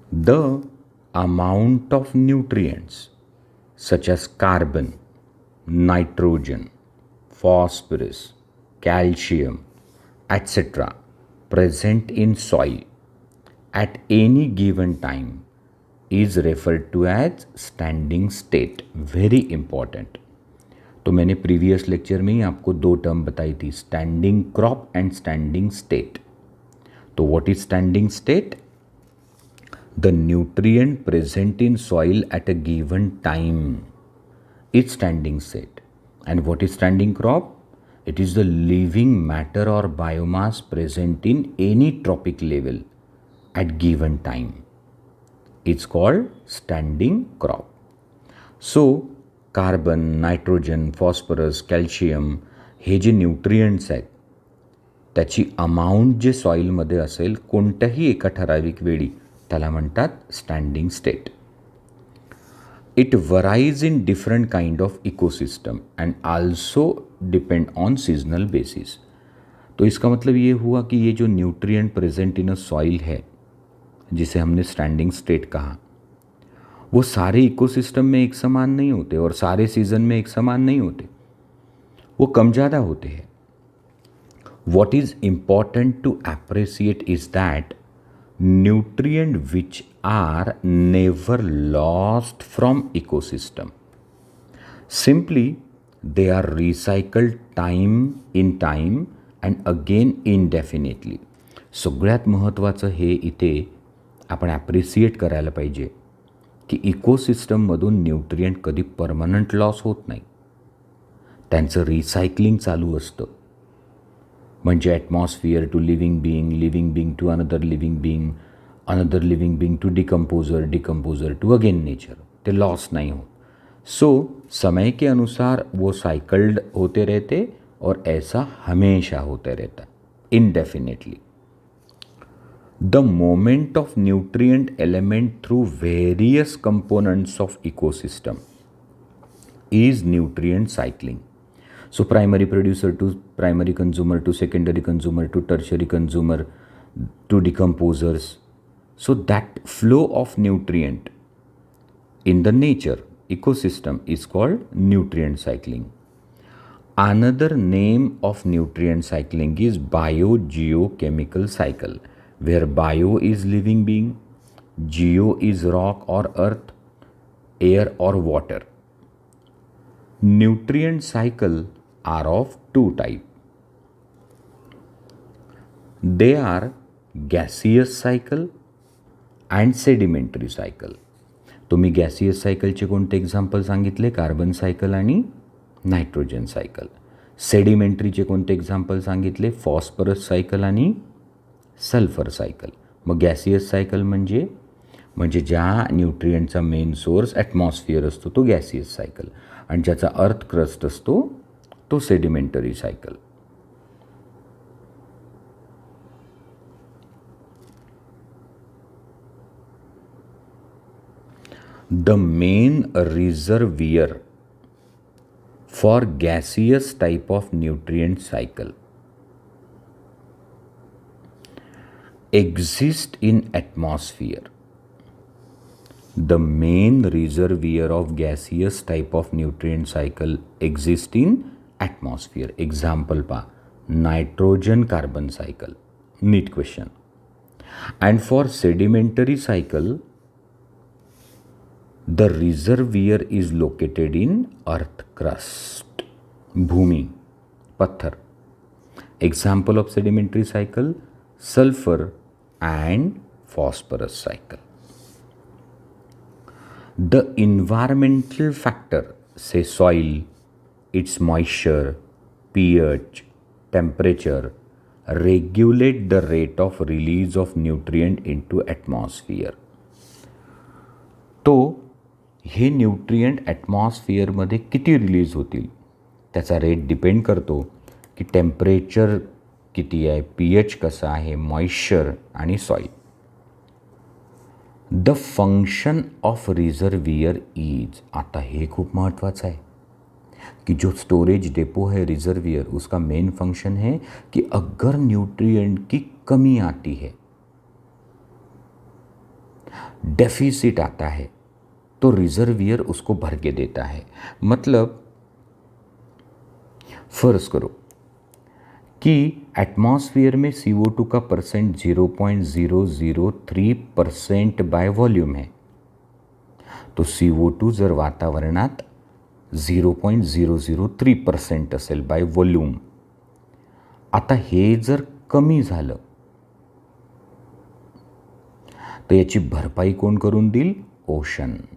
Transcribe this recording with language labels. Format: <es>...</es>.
<en>The amount of nutrients such as carbon, nitrogen, phosphorus, calcium, etc. present in soil at any given time is referred to as standing state. Very important.</en> <hi>तो मैंने previous lecture में ही आपको 2 term बताई थी, standing crop and standing state.</hi> <en>तो what is standing state? The nutrient present in soil at a given time is standing state. And what is standing crop? It is the living matter or biomass present in any trophic level at given time. It's called standing crop.</en> <mr>So, carbon, nitrogen, phosphorus, calcium हे जे nutrients आहेत त्याची amount जे सॉईलमध्ये असेल कोणत्याही एका ठराविक वेळी त्याला म्हणतात standing state.</mr> <en>It varies in different kind of ecosystem and also depend on seasonal basis.</en> <hi>तो इसका मतलब ये हुआ कि ये जो nutrient present in a soil है जिसे हमने स्टैंडिंग स्टेट कहा, वो सारे इकोसिस्टम में एक समान नहीं होते और सारे सीजन में एक समान नहीं होते, वो कम ज़्यादा होते हैं.</hi> <en>What is important to appreciate is that nutrient which are never lost from ecosystem. Simply they are recycled time in time and again indefinitely.</en> <mr>सगळ्यात महत्त्वाचं हे इथे आपण ॲप्रिसिएट करायला पाहिजे की इकोसिस्टममधून न्यूट्रिएंट कधी परमनंट लॉस होत नाही, त्यांचं रिसायकलिंग चालू असतं. म्हणजे atmosphere to living being to another living being to decomposer to again nature, ते लॉस नहीं हो.</mr> <hi>सो समय के अनुसार वो साइकल्ड होते रहते और ऐसा हमेशा होते रहता indefinitely.</hi> <en>The moment of nutrient element through various components of ecosystem is nutrient cycling. So primary producer to primary consumer to secondary consumer to tertiary consumer to decomposers. So that flow of nutrient in the nature ecosystem is called nutrient cycling. Another name of nutrient cycling is biogeochemical cycle, where bio is living being, geo is rock or earth, air or water. Nutrient cycle are of 2 types. They are gaseous cycle and sedimentary cycle.</en> <mr>तुम्ही gaseous सायकलचे कोणते example सांगितले? Carbon cycle आणि nitrogen cycle. सेडिमेंटरीचे कोणते example सांगितले? Phosphorus cycle आणि sulphur cycle. मग gaseous cycle म्हणजे ज्या न्यूट्रिएंटचा मेन सोर्स ॲटमॉस्फिअर असतो तो गॅसियस सायकल आणि ज्याचा अर्थ क्रस्ट असतो तो sedimentary cycle.</mr> <en>The main reservoir for gaseous type of nutrient cycle exist in atmosphere. The main reservoir of gaseous type of nutrient cycle exist in atmosphere. Example pa nitrogen carbon cycle. Neat question. And for sedimentary cycle, the reservoir is located in earth crust.</en> <hi>Bhumi, patthar.</hi> <en>Example of sedimentary cycle, sulfur and phosphorus cycle. The environmental factor, say soil, its moisture, pH, temperature regulate the rate of release of nutrient into atmosphere.</en> <mr>तो हे nutrient ॲटमॉस्फिअरमध्ये किती release होतील त्याचा rate depend करतो की temperature किती आहे, pH कसा आहे, मॉइश्चर आणि soil.</mr> <en>the function of reservoir is,</en> <mr>आता हे खूप महत्त्वाचं आहे कि</mr> <hi>जो स्टोरेज डेपो है रिजर्वियर, उसका मेन फंक्शन है कि अगर न्यूट्रिएंट की कमी आती है, डेफिसिट आता है, तो रिजर्वियर उसको भर के देता है. मतलब फर्ज करो कि एटमॉस्फेयर में CO2 का परसेंट 0.003% बाय वॉल्यूम है.</hi> <mr>तो CO2 जर वातावरणात 0.003% असेल बाय वॉल्यूम. आता हे जर कमी झालं तर याची भरपाई कोण करून देईल? ओशन.</mr>